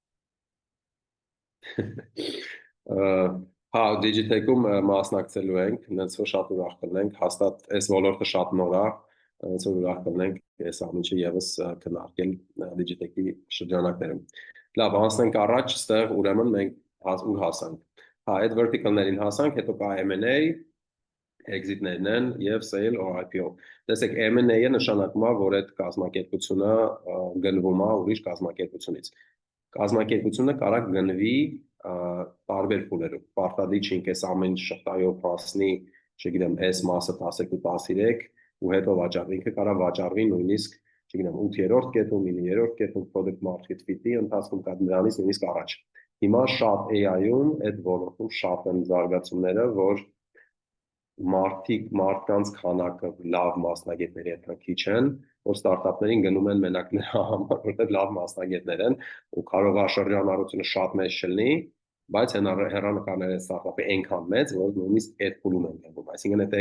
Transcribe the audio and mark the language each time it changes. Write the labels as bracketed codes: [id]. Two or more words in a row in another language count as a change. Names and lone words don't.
[hy] Հա, Digitech-ում մասնակցելու ենք, հենց որ շատ ուրախ կլինենք, հաստատ այս ոլորտը շատ նոր է, հենց որ ուրախ կլինենք այս ամենը եւս քննարկել Digitech-ի շրջանակներում։ Լավ, անցնենք առաջ, ստեղ ուրեմն մենք ուր հասանք։ Հա, այդ vertical-ներին հասանք, հետո կա M&A, exit-ներն են եւ [en] sale or IPO։ [hy] Տեսեք, M&A-ը նշանակում է, որ այդ կազմակերպությունը գնվում է ուրիշ կազմակերպությունից։ Կազմակերպությունը կարող գնվի տարբեր փուլերով։ Պարտադիր չի ինքս ամեն շղթայով հասնի, չգիտեմ, S մասը 12-13 ու հետո վաճառվի։ Ինքը կարող վաճառվի նույնիսկ, չգիտեմ, 8-րդ կետում, 9-րդ կետում [en] product market fit- [hy] ի ընթացքում կա դրանից նույնիսկ առաջ։ Հիմա շատ AI-ում այդ ոլորտում շատ են զարգացումները, որ մարդկանց քանակը լավ մասնագետների հետ քիչ են, որ ստարտափներին գնում են մենակ նրա համար, որտեղ լավ մասնագետներ են ու կարող է շրջանառությունը շատ մեծ չլինի, բայց հեռանկարները ստարտափի այնքան մեծ, որ նույնիսկ այդ փուլում են գնում։ Այսինքն այդ